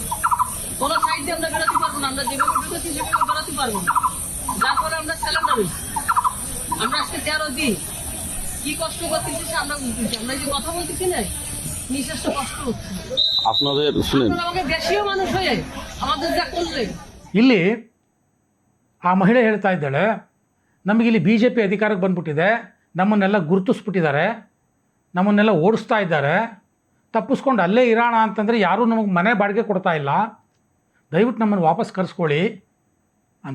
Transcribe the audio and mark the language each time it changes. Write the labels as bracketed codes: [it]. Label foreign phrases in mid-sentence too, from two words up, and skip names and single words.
[bn] কোনো সাইড দিয়ে আমরা বেরোতে পারবো না, আমরা যেভাবে ঢুকেছি সেভাবে বেরোতে পারবো না, যার ফলে আমরা স্যালেন্ডার হয়েছি। আমরা আজকে 13 দিন কি কষ্ট করতেছি আমরা বুঝতেছি। আমরা যে কথা বলতেছি না, নিঃশ্বাস কষ্ট হচ্ছে আপনাদের। শুনেন, আমাকে দেশীয় মানুষ হয়ে আমাদের যা করলেন। [kn] ಇಲ್ಲಿ ಆ ಮಹಿಳೆ ಹೇಳ್ತಾ ಇದ್ದಾಳೆ, ನಮಗಿಲ್ಲಿ ಬಿ ಜೆ ಪಿ ಅಧಿಕಾರಕ್ಕೆ ಬಂದ್ಬಿಟ್ಟಿದೆ, ನಮ್ಮನ್ನೆಲ್ಲ ಗುರುತಿಸ್ಬಿಟ್ಟಿದ್ದಾರೆ, ನಮ್ಮನ್ನೆಲ್ಲ ಓಡಿಸ್ತಾ ಇದ್ದಾರೆ, ತಪ್ಪಿಸ್ಕೊಂಡು ಅಲ್ಲೇ ಇರೋಣ ಅಂತಂದರೆ ಯಾರೂ ನಮಗೆ ಮನೆ ಬಾಡಿಗೆ ಕೊಡ್ತಾ ಇಲ್ಲ, ದಯವಿಟ್ಟು ನಮ್ಮನ್ನು ವಾಪಸ್ ಕರೆಸ್ಕೊಳ್ಳಿ ಅಂತ.